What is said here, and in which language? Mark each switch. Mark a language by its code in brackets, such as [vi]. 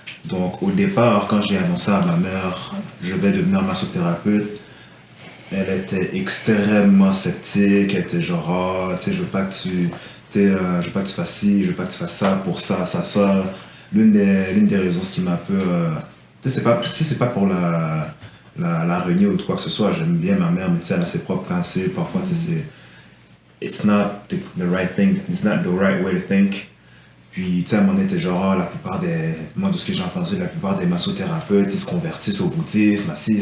[fr] Donc, au départ, quand j'ai annoncé à ma mère, je vais devenir massothérapeute, elle était extrêmement sceptique, elle était genre, tu sais, je veux pas que tu fasses ci, je veux pas que tu fasses ça pour ça. L'une des raisons, ce qui m'a un peu, tu sais, c'est pas pour la renier ou quoi que ce soit. J'aime bien ma mère, mais tu sais, elle a ses propres pensées. Parfois, tu sais, [en] it's not the right thing, it's not the right way to think. [fr] Puis, tu sais, à un moment donné, t'es genre, moi, de ce que j'ai entendu, la plupart des massothérapeutes, ils se convertissent au bouddhisme, assis.